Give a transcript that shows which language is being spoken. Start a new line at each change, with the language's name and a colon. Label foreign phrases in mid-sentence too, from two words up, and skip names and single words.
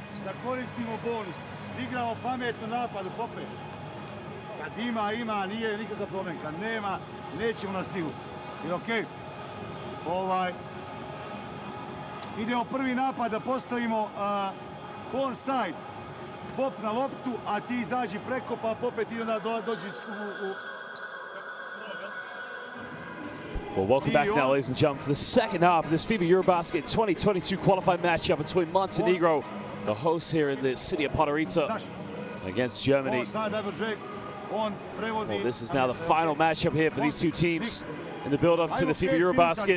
Serbian: da koristimo bonus. Igramo pametno napad u Pope. Kad ima, nije nikakav problem. Kad nema, nećemo na silu. Jer okej? Idemo prvi napad da postavimo
English: corner side.
Serbian: Pop na loptu, a ti izađi preko, pa opet i onda dođi u...
English: Well, welcome back now, ladies and gentlemen, to the second half of this FIBA EuroBasket 2022 qualified matchup between Montenegro, the hosts here in the city of Podgorica, against Germany. Well, this is now the final matchup here for these two teams in the build-up to the FIBA EuroBasket.